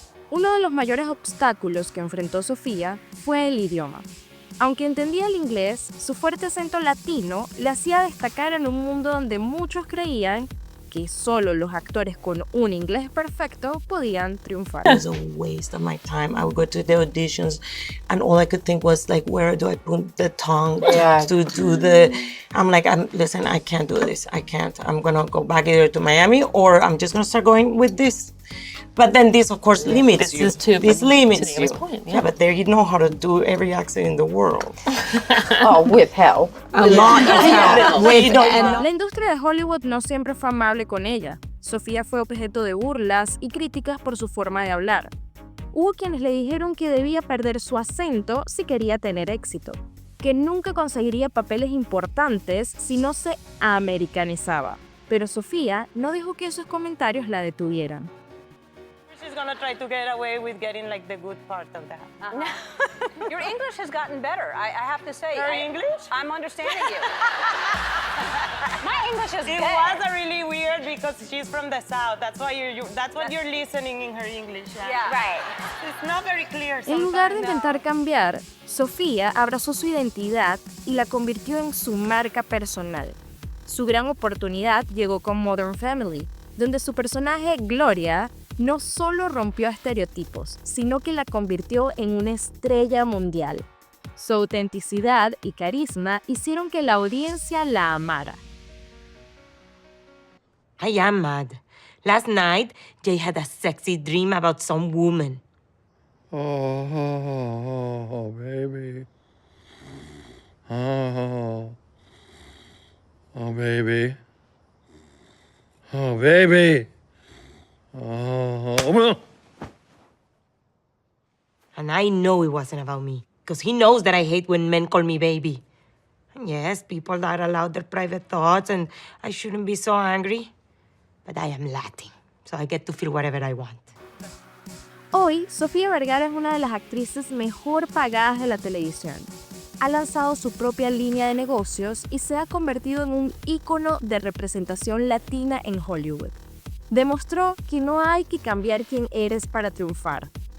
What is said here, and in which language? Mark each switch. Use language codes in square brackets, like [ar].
[es] Uno de los mayores obstáculos que enfrentó Sofía fue el idioma. Aunque entendía el inglés, su fuerte acento latino le hacía destacar en un mundo donde muchos creían que solo los actores con un inglés perfecto podían triunfar. [en] It was a waste of my time. I would go to the auditions and all I could think was like, where do I put the tongue to do the... I'm like, listen, I can't do this. I can't. I'm gonna go back either to Miami or I'm just gonna start going with this. But then this, of course, limits you. This limits you. Point, yeah, but there you know how to do every accent in the world. Oh, with help. A lot of help. [es] La industria de Hollywood no siempre fue amable con ella. Sofía fue objeto de burlas y críticas por su forma de hablar. Hubo quienes le dijeron que debía perder su acento si quería tener éxito, que nunca conseguiría papeles importantes si no se americanizaba. Pero Sofía no dejó que esos comentarios la detuvieran. [en] She's gonna try to get away with getting like the good part of that. Your English has gotten better, I have to say. Your English? I'm understanding you. My English is It good. was really weird because she's from the south. That's why that's what you're listening in her English. Yeah, right. It's not very clear [es] En lugar de [en] sometimes, [es] intentar cambiar, Sofía abrazó su identidad y la convirtió en su marca personal. Su gran oportunidad llegó con Modern Family, donde su personaje, Gloria, no solo rompió estereotipos, sino que la convirtió en una estrella mundial. Su autenticidad y carisma hicieron que la audiencia la amara. [en] I am mad. Last night, Jay had a sexy dream about some woman. Oh, baby. Oh, baby. Oh, baby. Oh. And I know it wasn't about me, because he knows that I hate when men call me baby. And yes, people are allowed their private thoughts, and I shouldn't be so angry. But I am Latin, so I get to feel whatever I want. [es] Hoy, Sofía Vergara es una de las actrices mejor pagadas de la televisión. Ha lanzado su propia línea de negocios y se ha convertido en un ícono de representación latina en Hollywood. Demostró que no hay que cambiar quién eres para triunfar.